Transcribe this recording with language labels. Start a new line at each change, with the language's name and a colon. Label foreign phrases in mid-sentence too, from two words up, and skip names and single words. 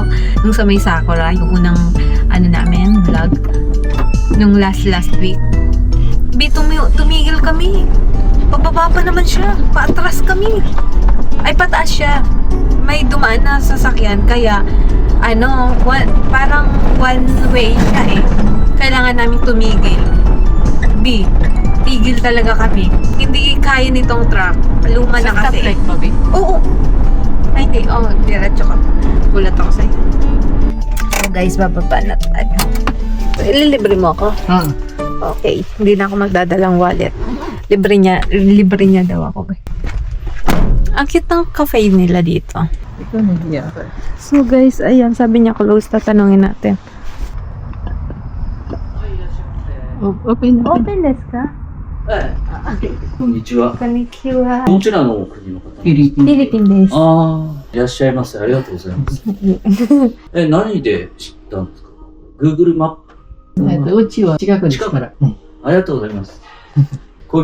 Filipino: Nung sa may Sakura, yung unang namin, vlog. Nung last week. Tumigil kami. Pababa pa naman siya. Paatras kami. Ay, pataas siya. May dumaan na sasakyan. Kaya, parang
English: one way
Filipino: siya eh. Kailangan namin tumigil. Tigil talaga kami. Hindi kaya nitong truck. Luma na kasi. Oo. Ay, hindi. Diretso ka. Gulat ako sa'yo.
English: So guys,
Filipino: bababa na tayo. So, ililibre mo ako? Okay. Hindi na ako magdadalang wallet. Libre niya daw ako. Ang cute ng cafe nila dito. Ito na
English: So guys,
Filipino: ayan. Sabi niya close. Tatanungin natin. Open na.
Japanese: Open desu ka? こんにちは。こんにちは。どちらの国の方フィリピン。フィリピンです。ああ、いらっしゃいませ。ありがとうございます。何で知ったんですか？ Google マップ。うちは近くですから。ありがとうございます。恋人同士。